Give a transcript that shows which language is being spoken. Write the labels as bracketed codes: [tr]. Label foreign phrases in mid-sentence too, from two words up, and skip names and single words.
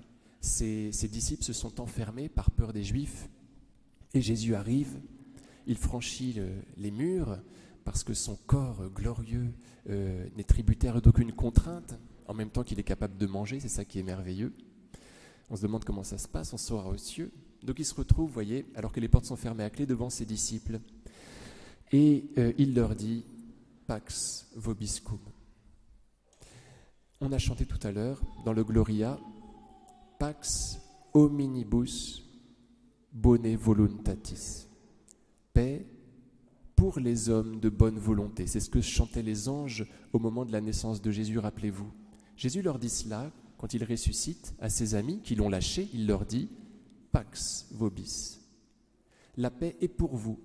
[fr] Ses disciples se sont enfermés par peur des Juifs et Jésus arrive, il franchit les murs parce que son corps glorieux n'est tributaire d'aucune contrainte, en même temps qu'il est capable de manger, c'est ça qui est merveilleux. On se demande comment ça se passe, on sort aux cieux, Donc il se retrouve, voyez, alors que les portes sont fermées à clé, devant ses disciples. Et il leur dit « [la] Pax vobiscum ». [fr] On a chanté tout à l'heure, dans le Gloria, « [la] Pax hominibus bone voluntatis ». [fr] Paix pour les hommes de bonne volonté. C'est ce que chantaient les anges au moment de la naissance de Jésus, rappelez-vous. Jésus leur dit cela quand il ressuscite à ses amis qui l'ont lâché, il leur dit « [la] Pax vobis ». [fr] La paix est pour vous.